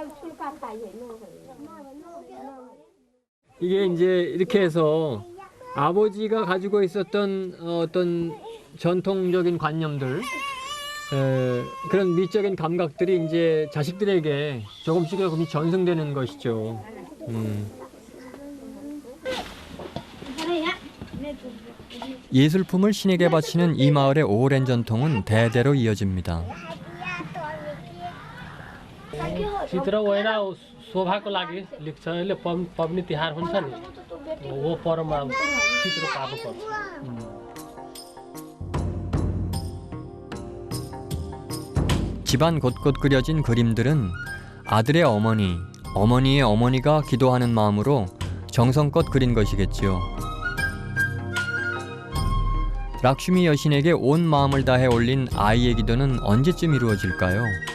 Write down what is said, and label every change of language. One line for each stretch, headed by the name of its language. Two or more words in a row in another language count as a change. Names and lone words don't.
Korean: 이게 이제 이렇게 해서 아버지가 가지고 있었던 어떤 전통적인 관념들, 그런 미적인 감각들이 이제 자식들에게 조금씩 전승되는 것이죠. 예술품을 신에게 바치는 이 마을의 오랜 전통은 대대로 이어집니다.
Nepali: चित्र होइन शोभाको लागि लेख्छ यसले पबनी तिहार हुन्छ नि हो पर्वमा चित्र पार्नुपर्छ
Korean: 집안 곳곳 그려진 그림들은 아들의 어머니, 어머니의 어머니가 기도하는 마음으로 정성껏 그린 것이겠지요. 락슈미 여신에게 온 마음을 다해 올린 아이의 기도는 언제쯤 이루어질까요?